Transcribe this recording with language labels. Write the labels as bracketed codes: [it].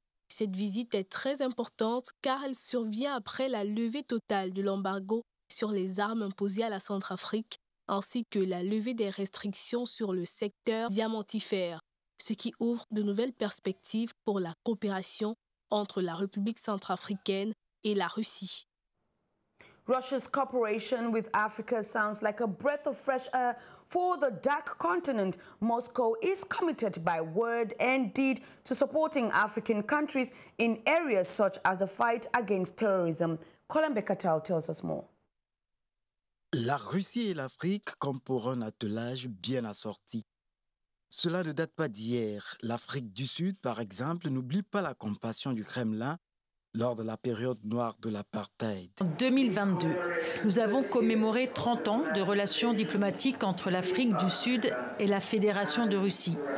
[fr] Cette visite est très importante car elle survient après la levée totale de l'embargo sur les armes imposées à la Centrafrique ainsi que la levée des restrictions sur le secteur diamantifère, ce qui ouvre de nouvelles perspectives pour la coopération entre la République centrafricaine et la Russie. [en] Russia's cooperation with Africa sounds like a breath of fresh air for the dark continent. Moscow is committed by word and deed to supporting African countries in areas such as the fight against terrorism. Colin Bekatal tells us more. [fr] La Russie et l'Afrique comme pour un attelage bien assorti. Cela ne date pas d'hier. L'Afrique du Sud, par exemple, n'oublie pas la compassion du Kremlin lors de la période noire de l'apartheid. En 2022, nous avons commémoré 30 ans de relations diplomatiques entre l'Afrique du Sud et la Fédération de Russie.